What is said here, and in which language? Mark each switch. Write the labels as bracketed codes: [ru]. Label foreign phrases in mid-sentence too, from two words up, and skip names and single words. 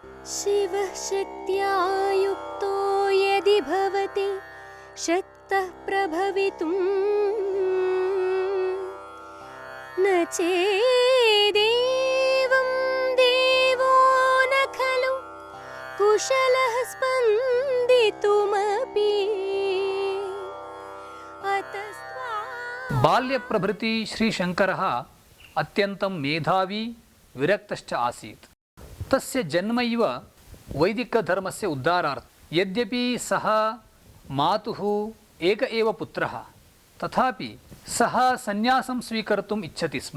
[sa] ശിവശക്ത്യായുക്തോ യദി ഭവതി ശക്തഃ പ്രഭവിതും ന ചേദേവം ദേവോ ന ഖലു കുശലഃ സ്പന്ദിതുമപി. బాల్యప్రభృతి శ్రీశంకరः అత్యంతం మేధావి విరక్తశ్చ ఆసీత్. తస్య జన్మైవ వైదికధర్మస్య ఉద్ధారార్థం. యద్యపి సः మాతుः ఏక ఏవ పుత్రः తథాపి సः సన్యాసం స్వీకర్తుम् ఇచ్చతి స్మ.